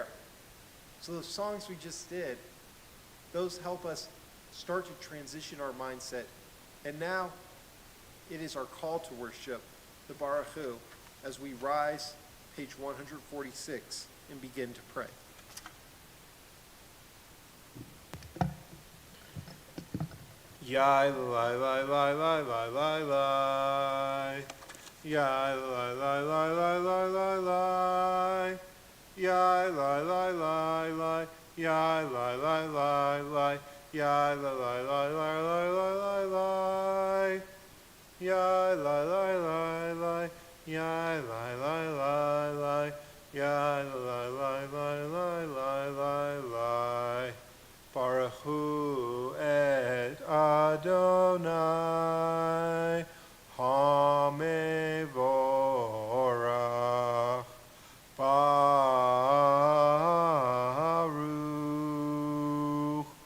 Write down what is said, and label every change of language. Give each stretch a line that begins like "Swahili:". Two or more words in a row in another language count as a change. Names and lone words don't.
English: So those songs we just did, those help us start to transition our mindset. And now it is our call to worship, the
Hebrew: ברוך הוא,
English: as we rise, page 146, and begin to pray. Yai lai lai lai lai lai lai lai. Yai lai lai lai lai lai lai lai. Yai lai lai lai lai. Yai lai lai lai lai. Yai lai lai lai lai lai lai lai lai. Yai lai lai lai lai. Yai lai lai lai lai. Yai lai lai lai lai lai lai lai.
Hebrew: ברוך הוא את אדוני המבורך ברוך